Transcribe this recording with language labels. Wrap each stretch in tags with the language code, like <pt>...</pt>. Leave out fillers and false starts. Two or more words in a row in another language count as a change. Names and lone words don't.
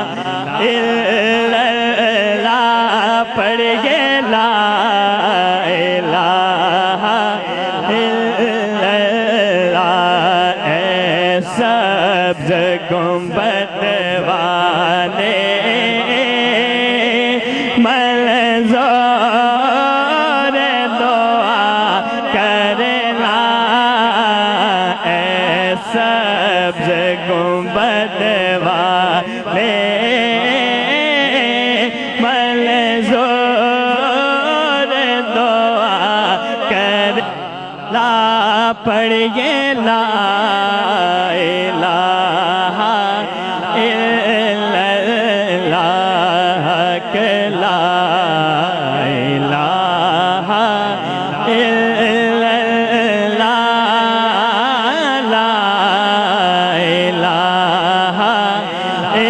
<ar>إلا الله पढ़िए لا إله</ar> <hi>इल्लल्लाह ऐ सब्ज़ गुंबद वाले मंज़ूर दुआ करना ऐ सब्ज़ गुंबद वाले मंज़ूर दुआ कर ला पढ़िए</hi> <ar>لا إله إلا الله के لا إله إلا الله لا إله</ar>